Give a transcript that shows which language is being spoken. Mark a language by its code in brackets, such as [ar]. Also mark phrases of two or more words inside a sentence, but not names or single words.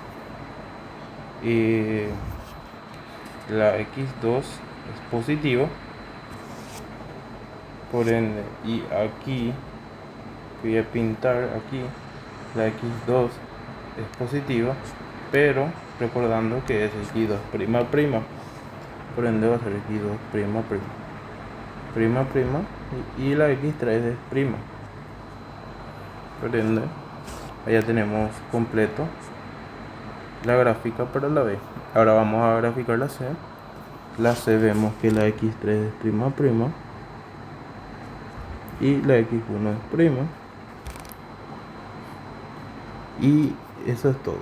[es] la X2 es positivo, por ende, y aquí voy a pintar aquí la X2 es positiva, pero recordando que es X2 prima prima, por ende va a ser X2 prima prima prima prima y la X3 es prima, por ende ya tenemos completo la gráfica para la B. Ahora vamos a graficar la C. La C vemos que la X3 es prima prima y la X1 es prima, y eso es todo.